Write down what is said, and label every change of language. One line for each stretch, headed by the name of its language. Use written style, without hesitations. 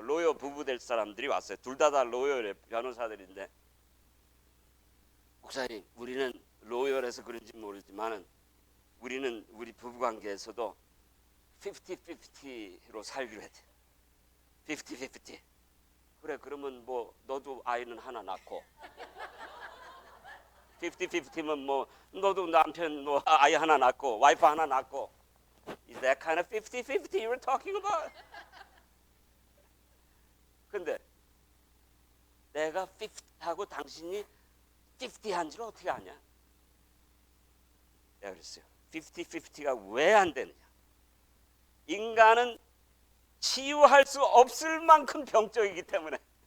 Korean: 로여 부부 될 사람들이 왔어요. 둘 다 로여의 변호사들인데, 목사님, 우리는 로열해서 그런지 모르지만은 우리 부부 관계에서도 50-50로 살기로 했대. 50-50. 그래, 그러면 너도 아이는 하나 낳고, 50-50면 너도 남편 아이 하나 낳고, 와이프 하나 낳고.
English: Is that kind of 50-50 you were talking about?
Korean: 근데 내가 50하고 당신이 50한 줄 어떻게 아냐? 내가 그랬어요. 50-50가 왜 안 되느냐? 인간은 치유할 수 없을 만큼 병적이기 때문에.